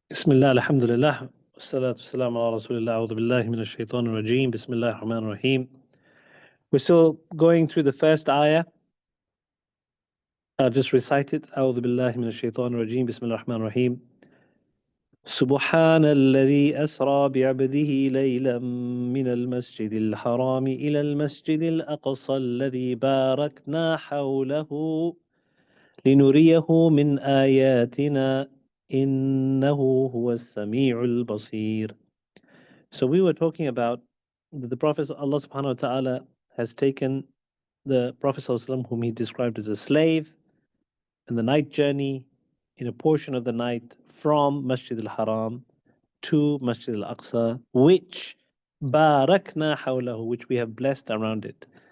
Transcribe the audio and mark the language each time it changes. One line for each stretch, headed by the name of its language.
Arabic: بسم الله الحمد لله والصلاة والسلام على رسول الله أعوذ بالله من الشيطان الرجيم بسم الله الرحمن الرحيم.
English: We're still going through the first ayah. I'll just recite it.
Arabic: أعوذ بالله من الشيطان الرجيم بسم الله الرحمن الرحيم. سبحان الذي أسرى بعبده ليلا من المسجد الحرام إلى المسجد الأقصى الذي باركنا حوله لنريه من آياتنا إنه هو السميع البصير.
English: So we were talking about the Prophet, Allah subhanahu wa ta'ala has taken the Prophet whom he described as a slave in the night journey in a portion of the night from Masjid al-Haram to Masjid al-Aqsa, which barakna hawlahu, which we have blessed around it.